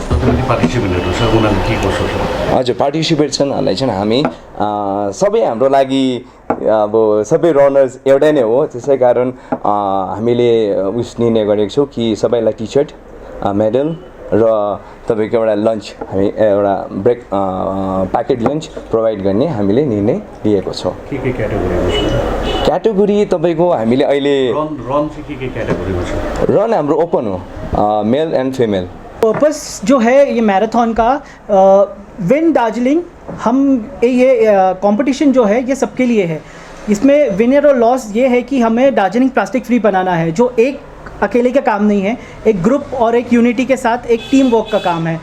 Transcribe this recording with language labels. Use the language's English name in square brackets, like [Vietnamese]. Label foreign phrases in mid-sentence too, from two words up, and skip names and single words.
[Nepali] हजुर, पार्टिसिपेट्सनहरूलाई चाहिँ हामी सबै हाम्रो लागि अब सबै रनर्स एउटै नै हो, त्यसै कारण हामीले उस निर्णय गरेको छौँ कि सबैलाई टी सर्ट, मेडल र तपाईँको एउटा लन्च, हामी एउटा [English] break packet lunch [Nepali] प्रोभाइड गर्ने हामीले निर्णय लिएको छौँ। क्याटेगोरी तपाईँको हामीले अहिले रन हाम्रो ओपन हो, [English] male and female. [Hindi] पर्पस जो है ये मैराथन का, विन दार्जिलिंग, हम ये कंपटीशन जो है ये सबके लिए है। इसमें विनर और लॉस ये है कि हमें दार्जिलिंग [English] plastic free [Hindi] बनाना है, जो एक अकेले का काम नहीं है, एक ग्रुप और एक यूनिटी के साथ एक [English] team work [Hindi] का काम है।